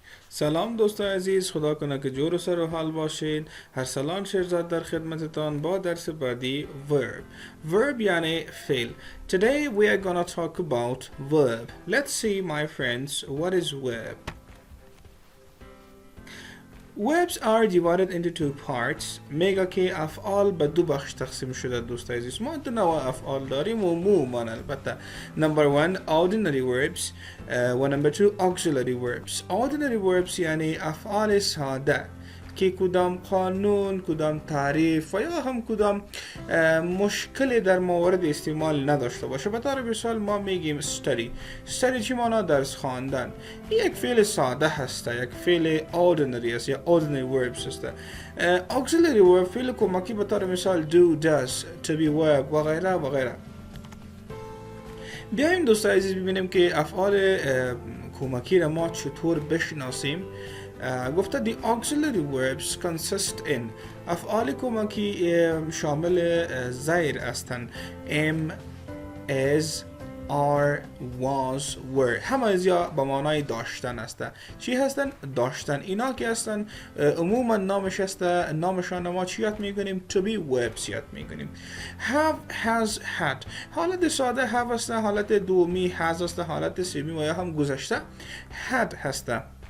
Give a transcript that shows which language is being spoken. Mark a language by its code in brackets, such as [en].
[fa] سلام دوستان عزیز، خدا کنه که جور و سر و حال باشین. هر سلام شیرزاد در خدمتتان با درس بعدی verb. Verb یعنی فعل. [en] Today we are gonna talk about verb. Let's see my friends what is verb. Verbs are divided into two parts. [fa] میگه که افعال به دو بخش تقسیم شده دوست عزیز. ما دو نوع افعال داریم و عموما البته. [en] Number one ordinary verbs و number two auxiliary verbs. [fa] Ordinary verbs یعنی افعال ساده که کدام قانون، کدام تعریف و یا هم کدام مشکلی در مورد استعمال نداشته باشه. به طور مثال ما میگیم study چی مانا؟ درس خواندن. یک فعل ساده هسته، یک فعل ordinary است یا ordinary verbs هسته. auxiliary verb فعل کمکی به طور مثال do, does, to be, verb و غیره و غیره. بیایم دوستان عزیز ببینیم که افعال کمکی را ما چطور بشناسیم. [en] گفته the auxiliary verbs consist in [fa] افعال کمکی شامل زیر هستند [en] am, is, are, was, were. [fa] همه از یا به معنای داشتن هستند. چی هستن؟ داشتن. اینا که هستن عموما نامش هسته، نامشان ما چی یاد میکنیم؟ to be verbs یاد میکنیم. [en] have, has, had. [fa] حالت ساده have هسته، حالت دومی has هسته، حالت سومی و یا هم گذشته had هسته.